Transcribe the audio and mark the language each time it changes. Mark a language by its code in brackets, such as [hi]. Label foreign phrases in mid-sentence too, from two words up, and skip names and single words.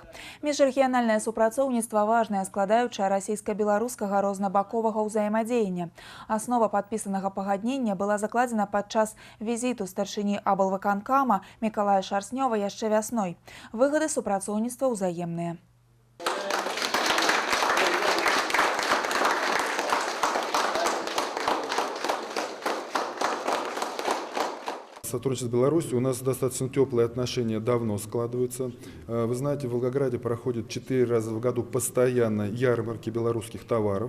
[be] Міжрэгіянальнае супрацоўніцтва важная складаючая расійска-беларускага рознабаковага ўзаемадзеяння. Аснова падпісанага пагаднення была закладзена падчас візіту старшыні аблвыканкама Мікалая Шарснёва яшчэ вясной. Выгады супрацоўніцтва ўзаемныя. [ru] Сотрудничество с Беларусью у нас достаточно теплые отношения давно складываются. Вы знаете, в Волгограде проходит 4 раза в году постоянно ярмарки белорусских товаров.